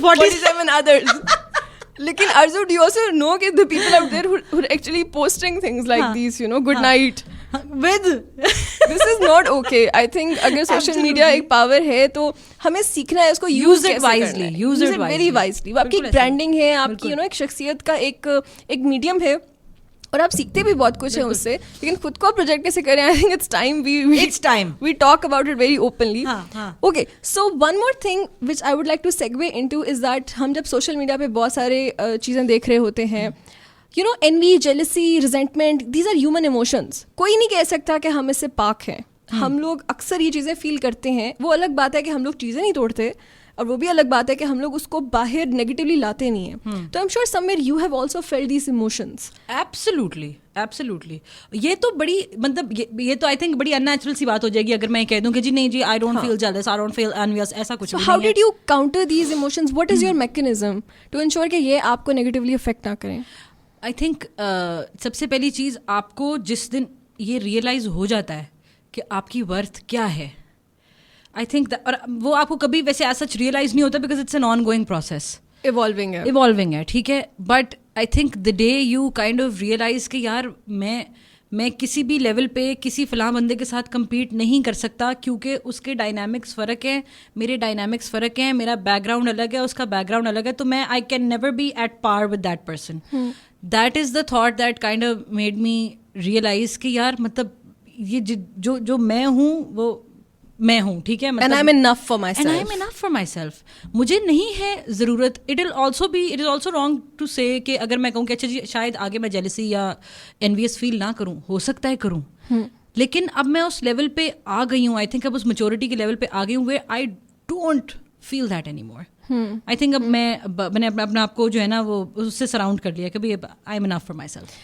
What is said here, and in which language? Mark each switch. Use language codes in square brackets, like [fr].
[en] 47 others. Lekin Arzu, do you also know that the people out there who are actually posting things like these, you know, good night with this is not okay. I think agar social media ایک power [ur] ہے تو ہمیں سیکھنا ہے اس کو [en] use it wisely, use it very wisely. [ur] وہ آپ کی branding ہے, آپ کی, [en] you know, [ur] ایک شخصیت کا ایک میڈیم ہے, اور آپ سیکھتے بھی بہت کچھ ہیں اس سے, لیکن خود کو پروجیکٹ کیسے کریں. [en] I think it's time we talk about it very openly. Okay, so one more thing which I would like to segue into is that [ur] ہم جب سوشل میڈیا پہ بہت سارے چیزیں دیکھ رہے ہوتے ہیں, [en] You know, envy, jealousy, resentment, these are human emotions. [ur] کوئی نہیں کہہ سکتا کہ ہم اس سے پاک ہیں. ہم لوگ اکثر یہ چیزیں فیل کرتے ہیں. وہ الگ بات ہے کہ ہم لوگ چیزیں نہیں توڑتے, اور وہ بھی الگ بات ہے کہ ہم لوگ اس کو باہر نیگیٹیولی لاتے نہیں ہیں. [en] تو I'm sure somewhere you have also felt these emotions. Absolutely. [ur] یہ تو بڑی مطلب یہ تو [en] I think [ur] بڑی ان نیچرل سی بات ہو جائے گی اگر میں کہہ دوں کہ جی نہیں جی [en] I don't feel jealous, I don't feel envious, [ur] ایسا کچھ نہیں ہے. [en] So how did you counter these emotions? What is your mechanism to ensure [ur] کہ یہ آپ کو نیگیٹیولی افیکٹ نہ کریں؟ [en] I think [ur] سب سے پہلی چیز, آپ کو جس دن یہ ریئلائز ہو جاتا ہے کہ آپ کی ورتھ کیا ہے, آئی تھنک, اور وہ آپ کو کبھی ویسے ایز سچ ریئلائز نہیں ہوتا [en] because it's an ongoing process, [ur] evolving ہے, ٹھیک ہے. [en] but I think the day you kind of realise [ur] کہ یار میں کسی بھی لیول پہ کسی فلاں بندے کے ساتھ کمپیٹ نہیں کر سکتا, کیونکہ اس کے ڈائنامکس فرق ہیں, میرے ڈائنامکس فرق ہیں, میرا بیک گراؤنڈ الگ ہے, اس کا بیک گراؤنڈ الگ ہے, تو میں [en] I can never be at par with that person. That is the thought that kind of made me realise [ur] کہ یار مطلب یہ جو میں ہوں وہ میں ہوں, ٹھیک ہے, [en] and I'm enough for myself. [ur] مجھے نہیں ہے ضرورت. [en] it is also wrong to say [ur] کہ اگر میں کہوں کہ اچھا جی شاید آگے میں jealousy یا envious فیل نہ کروں, ہو سکتا ہے کروں, لیکن اب میں اس لیول پہ آ گئی ہوں, [en] I think [ur] اب اس میچورٹی کے لیول پہ آ گئی ہوں [en] where I don't feel that anymore. [ur] I think اب میں نے اپنے آپ کو جو ہے نا وہ اس سے سراؤنڈ کر لیا کہ بھائی [en] I am enough for myself.